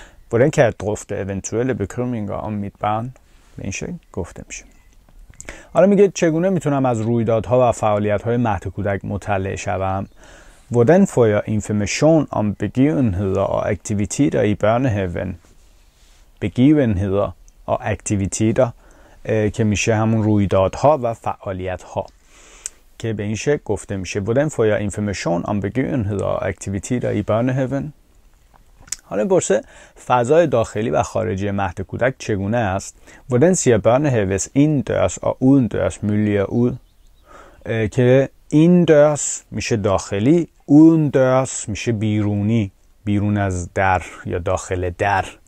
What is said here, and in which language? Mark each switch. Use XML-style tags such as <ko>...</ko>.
<da>hvordan kan jeg drøfte eventuelle bekymringer om mit barn</da> <fa>به این شکل گفته میشه. حالا میگه چگونه میتونم از رویدادها و فعالیت‌های مهد کودک مطلع شوم.</fa> <da>hvordan får jeg information om begivenheder og aktiviteter i børnehaven. begivenheder og aktiviteter</da> <fa>که میشه همون رویدادها و فعالیت‌ها، که به این شکل گفته میشه</fa> <da>hvordan får jeg information om begivenheder og aktiviteter i børnehaven.</da> <fa>حالا پرسه فضای داخلی و خارجی مهد کودک چگونه است.</fa> <da>hvordan ser børnehaves indendørs og udendørs miljø ud</da> <fa>که indendørs میشه داخلی، udendørs میشه بیرونی، بیرون از در یا داخل در.</fa>